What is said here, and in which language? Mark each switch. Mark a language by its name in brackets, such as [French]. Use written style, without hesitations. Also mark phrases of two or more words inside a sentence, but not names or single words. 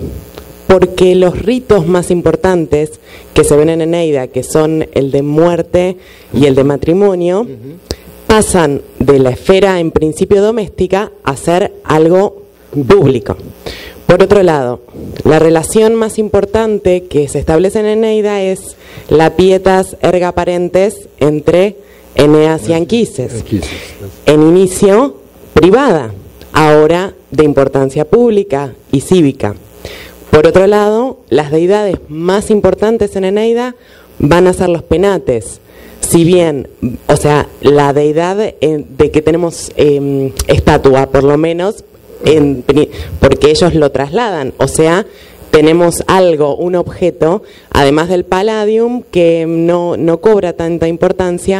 [Spanish] Porque los ritos más importantes que se ven en Eneida, que son el de muerte y el de matrimonio, pasan de la esfera en principio doméstica a ser algo público. Por otro lado, la relación más importante que se establece en Eneida es la [Latin] pietas erga parentes [Spanish] entre Eneas y Anquises. En inicio, privada, ahora de importancia pública y cívica. Por otro lado, las deidades más importantes en Eneida van a ser los penates. Si bien, o sea, la deidad de que tenemos estatua, por lo menos, porque ellos lo trasladan, o sea, tenemos algo, un objeto, además del palladium, que no cobra tanta importancia.